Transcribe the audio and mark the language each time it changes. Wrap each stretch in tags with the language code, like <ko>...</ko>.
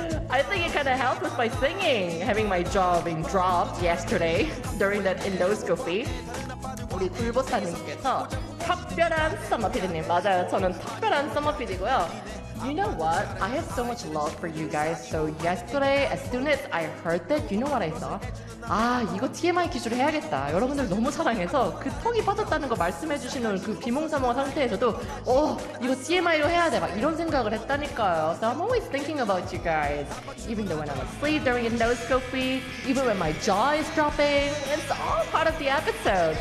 <en>I think it kind of helped with my singing, having my jaw being dropped yesterday during that endoscopy.</en> <ko>우리 굴보사님께서 특별한 썸머피디님, 맞아요. 저는 특별한 썸머피디고요.</ko> <en>You know what? I have so much love for you guys. So yesterday, as soon as I heard that, you know what I saw?</en> <ko>아, 이거 TMI 기술 해야겠다. 여러분들 너무 사랑해서 그 턱이 빠졌다는 거 말씀해주시는 그 비몽사몽 상태에서도 오, 이거 TMI로 해야 돼. 막 이런 생각을 했다니까요.</ko> <en>So I'm always thinking about you guys. Even though when I'm asleep during endoscopy, even when my jaw is dropping, it's all part of the episode.</en>